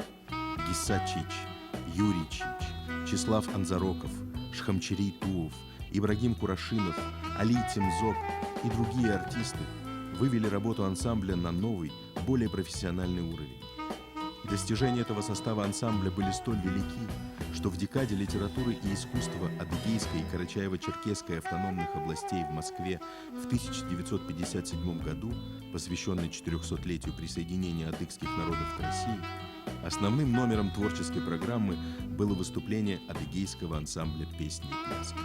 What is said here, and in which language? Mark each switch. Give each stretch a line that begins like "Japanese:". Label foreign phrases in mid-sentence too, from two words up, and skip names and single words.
Russian: Гиса Чич, Юрий Чич, Числав Анзароков, Шхамчерей Туов, Ибрагим Курашинов, Али Тимзок и другие артисты вывели работу ансамбля на новый, более профессиональный уровень. Достижения этого состава ансамбля были столь велики, что в декаде литературы и искусства Адыгейской и Карачаево-Черкесской автономных областей в Москве в 1957 году, посвященной 400-летию присоединения адыгских народов к России, основным номером творческой программы было выступление Адыгейского ансамбля песни и пляски.